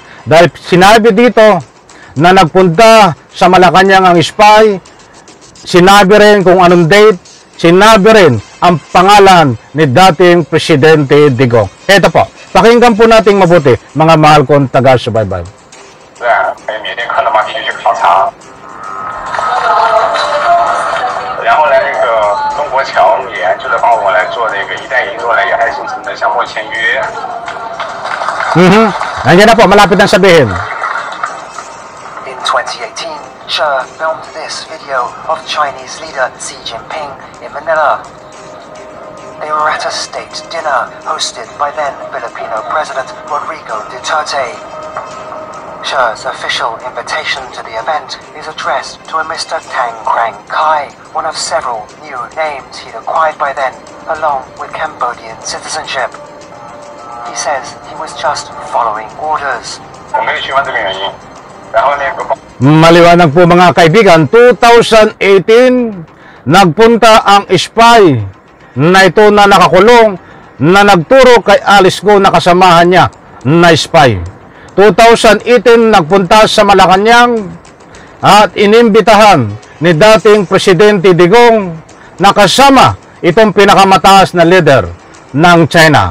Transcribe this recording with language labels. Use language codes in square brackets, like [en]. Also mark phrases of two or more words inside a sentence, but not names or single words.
[tl] Dahil sinabi dito na nagpunta sa Malacanang ang spy, sinabi rin kung anong date, sinabi rin ang pangalan ni dating Presidente Digong. Ito po, pakinggan po natin mabuti, mga mahal kong taga-subaybay. [zh] 缅甸克勒玛地区去考察，然后呢，这个中国侨联就来帮我们来做这个“一带一路”来亚太新城的项目签约。 [tl] Nandiyan na po, malapit na sabihin. [en] In 2018, Che filmed this video of Chinese leader Xi Jinping in Manila. They were at a state dinner hosted by then Filipino President Rodrigo Duterte. Che's official invitation to the event is addressed to a Mr. Tang Krang Kai, one of several new names he'd acquired by then, along with Cambodian citizenship. He says he was just following orders. [zh] 我没有去玩这个原因。然后那个 [tl] Maliwanag po mga kaibigan, 2018, nagpunta ang spy na ito na nakakulong na nagturo kay Alice Go na kasamahan niya na spy. 2018, nagpunta sa Malacanang at inimbitahan ni dating Presidente Digong na kasama itong pinakamataas na leader ng China.